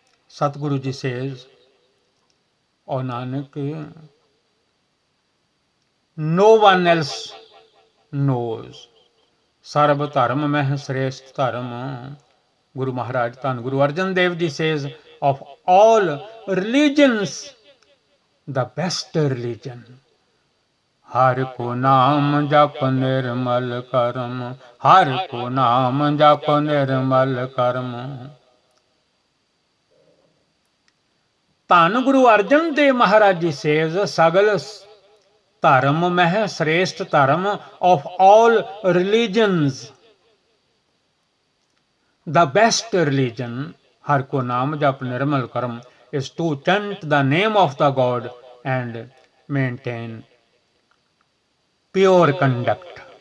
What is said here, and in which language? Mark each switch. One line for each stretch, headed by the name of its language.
English: Satguru ji says, O Nanak, no one else knows.
Punjabi: सर्व धर्म में श्रेष्ठ धर्म।
English: गुरु महाराज धन Guru Arjan Dev ji says, of all religions, the best religion.
Punjabi: हर को नाम जप निर्मल कर्म, हर को नाम जप निर्मल कर्म।
English: धन गुरु अर्जन देव महाराज जी says,
Punjabi: सगल धर्म में श्रेष्ठ धर्म,
English: of all religions, the best religion,
Punjabi: हर को नाम जप निर्मल कर्म,
English: is to chant the name of the God and maintain pure conduct.